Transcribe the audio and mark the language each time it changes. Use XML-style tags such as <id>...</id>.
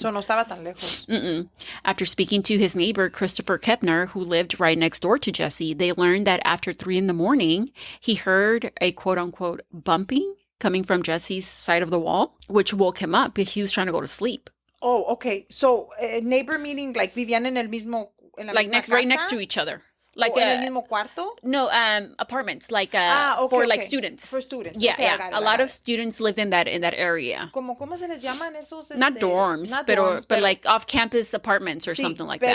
<es>So no estaba tan lejos. Mm-mm.</es> <en>After speaking to his neighbor, Christopher Kepner, who lived right next door to Jesse, they learned that after 3 a.m, he heard a quote-unquote bumping coming from Jesse's side of the wall, which woke him up because he was trying to go to sleep. Oh, okay. So neighbor meaning like</en> <es>vivían en el mismo...</es> <en>Like right next to each other. Like</en> <es>en el mismo cuarto?</es> <en>No, apartments like okay, for like students. For students. Yeah, okay, yeah. A lot of students lived in that area.</en> <es>¿Cómo se les llaman esos?</es> <en>Not dorms, but like off-campus apartments or something like that.</en>